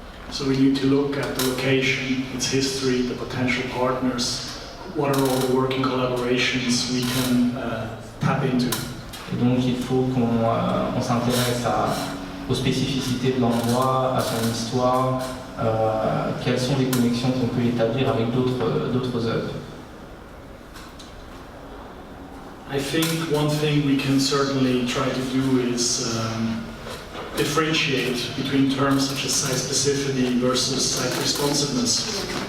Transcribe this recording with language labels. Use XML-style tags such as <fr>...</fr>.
<en>So we need to look at the location, its history, the potential partners, what are all the working collaborations we can tap into.</en> <fr>Et donc il faut qu'on s'intéresse aux spécificités de l'endroit, à son histoire, quelles sont les connexions qu'on peut établir avec d'autres œuvres.</fr> <en>I think one thing we can certainly try to do is differentiate between terms such as site specificity versus site responsiveness.</en>